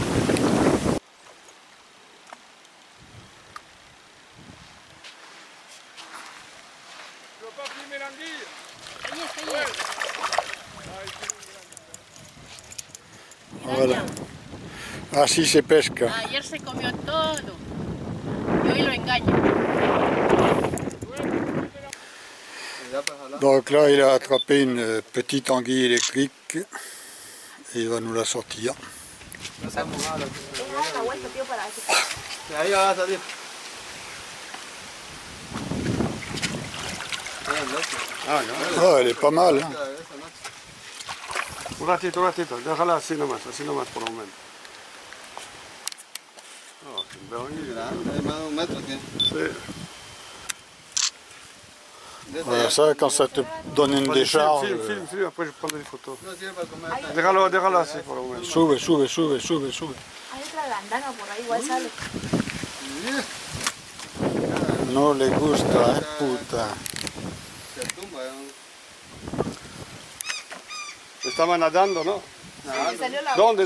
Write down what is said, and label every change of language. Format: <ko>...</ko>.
<fr>Tu veux pas filmer l'anguille?</fr> <es>Voilà. Así se pesca. Ayer se comió todo y hoy lo engaño.</es> <fr>Donc là, il a attrapé une petite anguille électrique et il va nous la sortir. Ah, elle est pas mal. Hein.</fr> <es>Un ratito, déjala así nomás por lo menos. Oh, qué grande, más de 1 metro tiene. Sí.</es> <fr>Voilà, ça, quand ça te donne une décharge. Filme, après je prendrai des photos.</fr> <es>Déjalo así por lo menos. Sube. Hay otra bandana por ahí, igual sale. No le gusta, puta. Se tumba. Estaba nadando, ¿no? Nadando.</es>